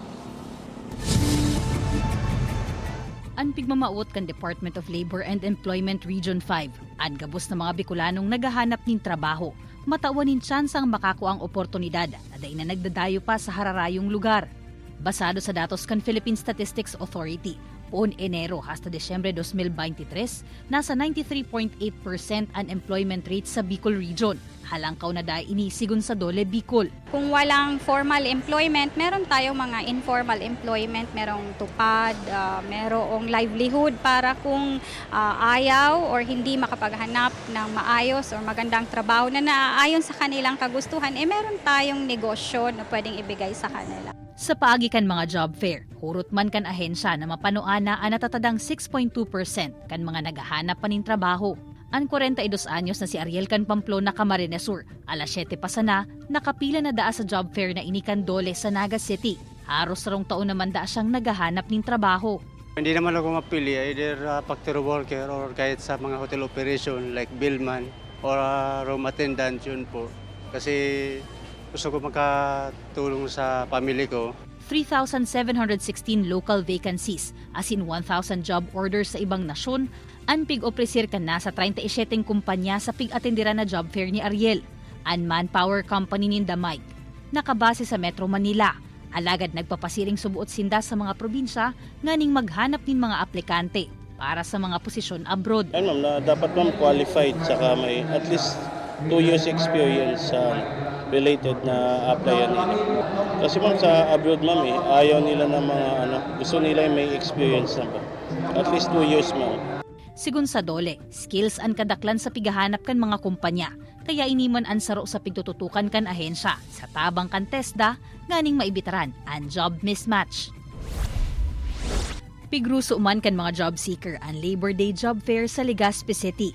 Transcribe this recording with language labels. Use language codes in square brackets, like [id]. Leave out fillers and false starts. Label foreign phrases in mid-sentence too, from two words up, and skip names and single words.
[bik] Ang pigmamaot kan Department of Labor and Employment Region 5, ang gabos na mga Bicolanong naghahanap nin trabaho, matawanin tsansang makakuang oportunidad na dahi na nagdadayo pa sa hararayong lugar. Basado sa datos kan Philippine Statistics Authority, poon Enero hasta Desyembre 2023, nasa 93.8% unemployment rate sa Bicol Region. Halangkaw na dahil inisigon sa Dole Bicol. [tl] Kung walang [en] formal employment, [tl] meron tayong mga [en] informal employment, [tl] merong tupad, merong livelihood para kung ayaw or hindi makapaghanap ng maayos or magandang trabaho na naaayon sa kanilang kagustuhan, meron tayong negosyo na pwedeng ibigay sa kanila. [bik] Sa paagikan mga [en] job fair, [bik] hurot man kan ahensya na mapanuana ang natatadang 6.2% kan mga naghahanap pa nin trabaho. Ang 42 anyos na si Ariel kan Pamplona Camarines Sur, alas 7 pa sana, nakapila na daa sa [en] job fair [bik] na inikan Dole sa Naga City. Haros sarong taon naman daa siyang naghahanap nin trabaho. [tl] Hindi naman ako mapili, [en] either factory worker or [tl] kahit sa mga [en] hotel operation like billman or room attendant, [tl] yun po. Kasi gusto ko makatulong sa family ko. [bik] 3,716 [en] local vacancies, [bik] as in 1,000 [en] job orders [bik] sa ibang nasyon, ang pig-opresir ka na sa 37 kumpanya sa pig-atendira na [en] job fair [bik] ni Ariel. Ang manpower company ni Damay, nakabase sa Metro Manila. Alagad nagpapasiring subuot sinda sa mga probinsya nganing maghanap nin mga aplikante para sa mga posisyon abroad. [tl] Ayun ma'am, na dapat ma'am qualified saka may [en] at least 2 years experience [tl] sa related na applyan nila. Kasi ma'am sa abroad ma'am ayaw nila ng mga gusto nila yung may experience na ba. [en] At least 2 years ma'am. [bik] Sigun sa Dole, skills ang kadaklan sa pigahanap kan mga kumpanya, kaya iniman ang saro sa pigtututukan kan ahensya sa tabang kan TESDA nganing maibitaran ang [en] job mismatch. [bik] Pigruso man kan mga [en] job seeker [bik] ang Labor Day [en] job fair [bik] sa Legazpi City.